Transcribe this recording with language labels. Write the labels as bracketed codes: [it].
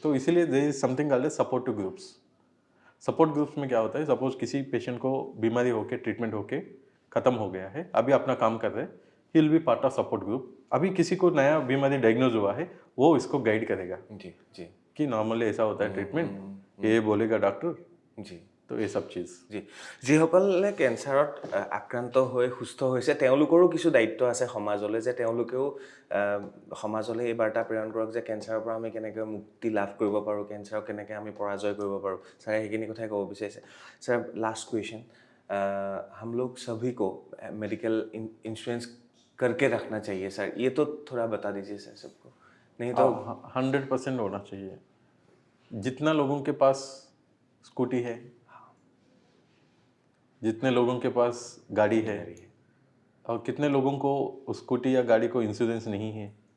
[hi] तो इसीलिए [en] There is something called as supportive groups. [hi] Support groups में क्या होता है, सपोज किसी पेशेंट को बीमारी होके ट्रीटमेंट होके ख़त्म हो गया है, अभी अपना काम कर रहे हैं, [en] He will be part of support group. [hi] अभी किसी को नया बीमारी डायग्नोज हुआ है, वो इसको गाइड करेगा जी जी कि नॉर्मली ऐसा होता है ट्रीटमेंट, ये बोलेगा डॉक्टर। जी तो ये सब चीज़ [as] জি যিসকলে কেঞ্চাৰত আক্ৰান্ত হৈ সুস্থ হৈছে তেওঁলোকৰো কিছু দায়িত্ব আছে সমাজলৈ যে তেওঁলোকেও সমাজলৈ এই বাৰ্তা প্ৰেৰণ কৰক যে কেঞ্চাৰৰ পৰা আমি কেনেকৈ মুক্তি লাভ কৰিব পাৰোঁ কেঞ্চাৰক কেনেকৈ আমি পৰাজয় কৰিব পাৰোঁ ছাৰে সেইখিনি কথাই ক'ব বিচাৰিছে ছাৰ [hi] लास्ट क्वेश्चन हम लोग सभी को मेडिकल इंश्योरेंस करके रखना चाहिए सर ये तो थोड़ा बता दीजिए सर सबको नहीं तो 100% होना चाहिए। जितना लोगों के पास स्कूटी है, जितने लोगों के पास गाड़ी है, और कितने लोगों को उस स्कूटी या गाड़ी को इंश्योरेंस नहीं है।